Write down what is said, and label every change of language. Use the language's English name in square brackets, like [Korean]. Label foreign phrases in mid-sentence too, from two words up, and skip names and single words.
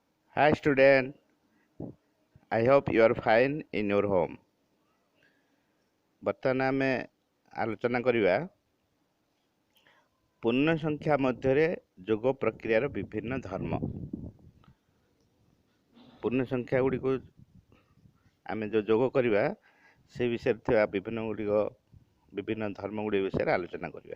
[English] Hi student, I hope you are fine in your home. [Odia] ବର୍ତ୍ତମାନ ଆମେ ଆଲୋଚନା କରିବା ପୂର୍ଣ୍ଣ ସଂଖ୍ୟା ମଧ୍ୟରେ ଯୋଗ ପ୍ରକ୍ରିୟାର ବିଭିନ୍ନ ଧର୍ମ। ପୂର୍ଣ୍ଣ ସଂଖ୍ୟା ଗୁଡ଼ିକୁ ଆମେ ଯେଉଁ ଯୋଗ କରିବା ସେ ବିଷୟରେ ଥିବା ବିଭିନ୍ନ ଧର୍ମ ଗୁଡ଼ିକ ବିଷୟରେ ଆଲୋଚନା କରିବା।